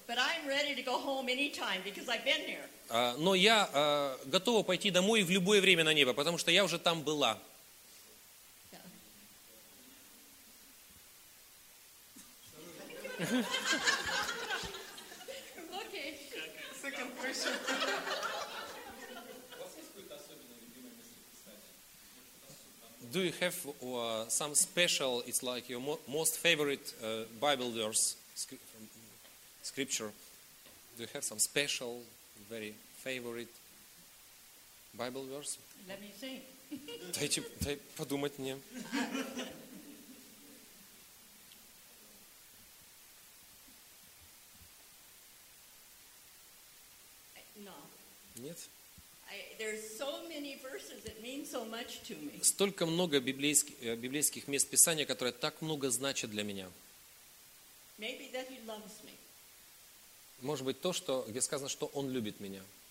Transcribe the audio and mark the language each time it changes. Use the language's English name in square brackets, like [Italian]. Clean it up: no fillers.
[English] But I'm ready to go home anytime because I've been there. [Russian] Но я готова пойти домой в любое время на небо, потому что я уже там была. [English] Okay. Second question. Do you have some special, it's like your most favorite Bible verse, scripture? Do you have some special, very favorite Bible verse? Let me think. [Russian] Дай подумать мне. Нет. [English] There's so many verses that mean so much to me. [Russian] Столько много библейских мест Писания, которые так много значат для меня. [English] Maybe that he loves me. [Russian] Может быть, то, что где сказано, что он любит меня.